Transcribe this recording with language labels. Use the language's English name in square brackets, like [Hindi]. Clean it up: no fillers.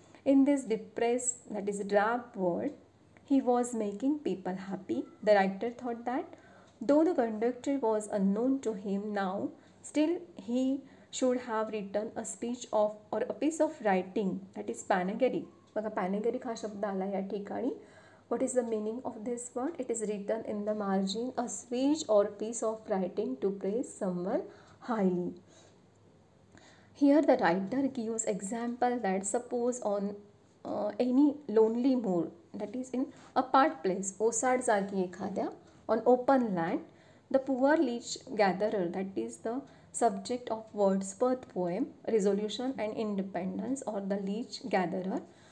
[English] In this depressed, that is drab world, he was making people happy. The writer thought that though the conductor was unknown to him now, still he should have written a speech of or a piece of writing, that is panegyric. [Marathi] बघा panegyric हा शब्द आला या ठिकाणी. [English] What is the meaning of this word? It is written in the margin, a speech or piece of writing to praise someone highly. Here the writer gives example that suppose on any lonely moor, that is in apart place, [Marathi] ओसाड जागी एखाद्या, [English] on open land, the poor leech gatherer, that is the subject of Wordsworth poem Resolution and Independence, or the leech gatherer.